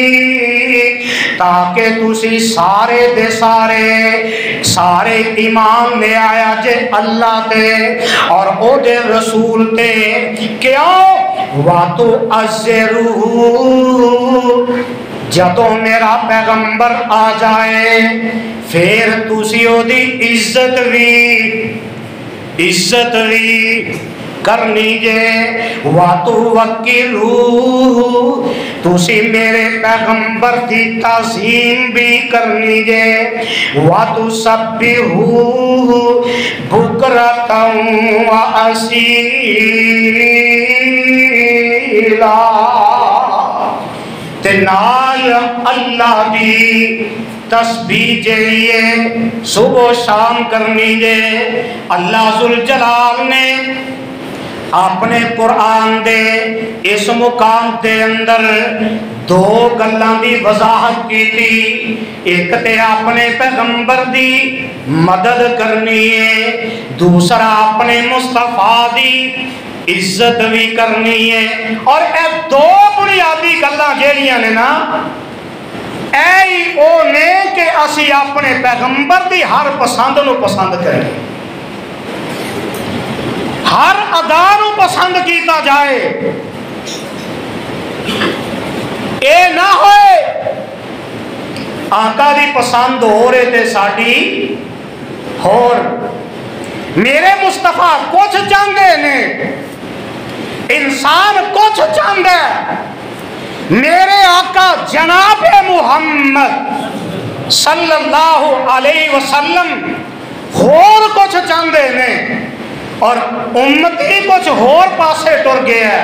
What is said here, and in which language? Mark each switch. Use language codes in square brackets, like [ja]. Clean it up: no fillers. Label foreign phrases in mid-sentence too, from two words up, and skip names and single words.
[pa] تاکہ تسی سارے دے سارے ایمان لے آیا جے اللہ تے اور او دے رسول تے، کیوں [ar] وَتُعَزِّرُوهُ، [pa] جدوں میرا پیغمبر آ جائے پھر تسی او دی عزت بھی کرنی جے، وَتُوَقِّرُوهُ، تسی میرے پیغمبر دی تعظیم بھی کرنی جے، [ar] وَتُسَبِّحُوهُ بُكْرَةً وَأَصِيلًا، [pa] تے نال اللہ دی تسبیح جیئے صبح و شام کرنی جے۔ اللہ ذوالجلال نے اپنے قرآن دے اس مقام دے اندر دو گلاں دی وضاحت کی تھی، ایک تے اپنے پیغمبر دی مدد کرنی ہے، دوسرا اپنے مصطفیٰ دی عزت بھی کرنی ہے، اور اے دو بنیادی گلاں جیڑیاں نے نا اے او نے کہ اسی اپنے پیغمبر دی ہر پسند نو پسند کریں، ہر ادا نو پسند کیتا جائے، اے نہ ہوئے آقا دی پسند ہو رہے تے ساڑی ہور، میرے مصطفیٰ کچھ چاہندے نے، انسان کچھ چاہندے، میرے آقا جناب محمد [ar] صلی اللہ علیہ وسلم [pa] اور کچھ چاہندے نے، اور امتی کچھ اور پاسے ٹر گیا ہے۔